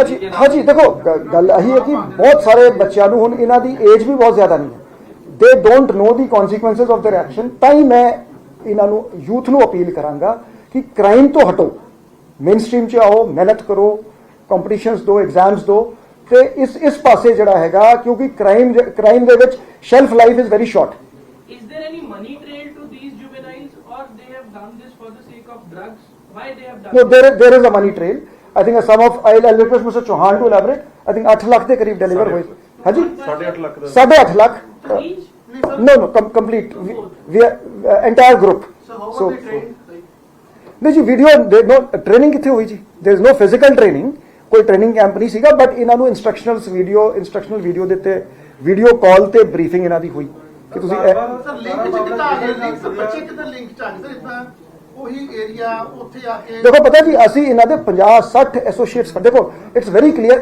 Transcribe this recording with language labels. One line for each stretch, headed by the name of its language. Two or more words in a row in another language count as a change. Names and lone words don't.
Punjabi: ਹਾਂਜੀ ਦੇਖੋ ਗੱਲ ਇਹੀ ਹੈ ਕਿ ਬਹੁਤ ਸਾਰੇ ਬੱਚਿਆਂ ਨੂੰ ਹੁਣ ਇਹਨਾਂ ਦੀ ਏਜ ਵੀ ਬਹੁਤ ਜ਼ਿਆਦਾ ਨਹੀਂ ਹੈ,
English: they don't know the consequences of their action.
Punjabi: ਤਾਂ ਹੀ ਮੈਂ ਇਹਨਾਂ ਨੂੰ ਯੂਥ ਨੂੰ ਅਪੀਲ ਕਰਾਂਗਾ ਕਿ ਕ੍ਰਾਈਮ ਤੋਂ ਹਟੋ,
English: main stream
Punjabi: 'ਚ ਆਓ, ਮਿਹਨਤ ਕਰੋ, ਕੰਪੀਟੀਸ਼ਨਸ ਦਿਓ, ਐਗਜ਼ਾਮਸ ਦਿਓ ਤੇ ਇਸ ਪਾਸੇ ਜਿਹੜਾ ਹੈਗਾ, ਕਿਉਂਕਿ ਕ੍ਰਾਈਮ ਦੇ ਵਿੱਚ
English: shelf life is very short. Is there any money trail to these juveniles, or they have done this for the sake of drugs? Why they have done? No, there is a money trail. I think a sum of, I'll request Mr. Chauhan to elaborate. I think
Punjabi: 8 ਲੱਖ ਦੇ ਕਰੀਬ ਡਿਲੀਵਰ ਹੋਏ। ਹਾਂਜੀ 8.5 ਲੱਖ 8.5 ਲੱਖ
English: Each? no complete we are entire group.
Punjabi: So ਨਹੀਂ ਜੀ,
English: video no training
Punjabi: ਕਿੱਥੇ ਹੋਈ ਜੀ?
English: there is no physical training,
Punjabi: ਕੋਈ ਟ੍ਰੇਨਿੰਗ ਕੈਂਪ ਨਹੀਂ ਸੀਗਾ, ਬਟ ਇਹਨਾਂ ਨੂੰ
English: instructional video
Punjabi: ਦਿੱਤੇ,
English: video call
Punjabi: ਤੇ ਬਰੀਫਿੰਗ ਇਹਨਾਂ ਦੀ ਹੋਈ ਕਿ ਤੁਸੀਂ ਸਰ ਲਿੰਕ ਚ ਕਿੱਦਾਂ ਆ ਗਏ? ਲਿੰਕ ਸਰ ਬੱਚੇ ਕਿੱਦਾਂ ਲਿੰਕ ਚ ਆ ਗਏ ਸਰ? ਇਦਾਂ ਉਹੀ ਏਰੀਆ ਉੱਥੇ ਆ ਕੇ ਦੇਖੋ ਪਤਾ ਜੀ, ਅਸੀਂ ਇਹਨਾਂ ਦੇ 50-60 ਐਸੋਸੀਏਟਸ ਸਾਡੇ ਕੋਲ,
English: it's very clear.